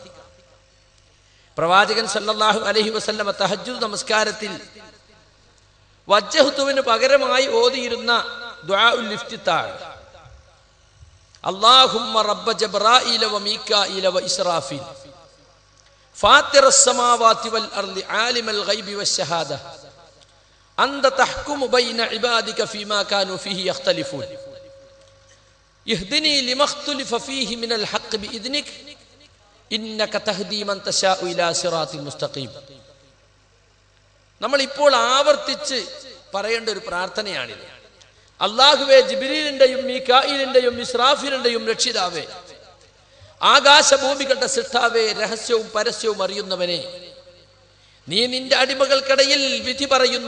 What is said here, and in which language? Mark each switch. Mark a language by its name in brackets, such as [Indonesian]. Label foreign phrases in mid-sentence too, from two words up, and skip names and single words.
[Malayalam] പ്രവാചകൻ [Arabic] صلى الله عليه وسلم [Malayalam] തഹജ്ജുദ് നമസ്കാരത്തിൽ വജ്ജഹ്തുവിന് പകരമായി ഓതിയിരുന്ന [Arabic] دعاء الافتتاح, اللهم رب جبرائيل وميكائيل وإسرافيل فاطر السماوات والأرض عالم الغيب والشهادة أنت تحكم بين عبادك فيما كانوا فيه يختلفون اهدني لما اختلف فيه من الحق بإذنك إنك تهدي من تشاء إلى صراط مستقيم. [Malayalam] നമ്മൾ ഇപ്പോൾ ആവർത്തിച്ച് പറയേണ്ട ഒരു പ്രാർത്ഥനയാണിത്. അല്ലാഹുവേ, ജിബ്രീലിന്റെയും മീകായിലിന്റെയും ഇസ്രാഫീലിന്റെയും രക്ഷിതാവേ, ആകാശഭൂമികളുടെ സൃഷ്ടാവേ, രഹസ്യവും പരസ്യവും അറിയുന്നവനെ, നീ നിന്റെ അടിമകൾക്കിടയിൽ വിധി പറയുന്നു.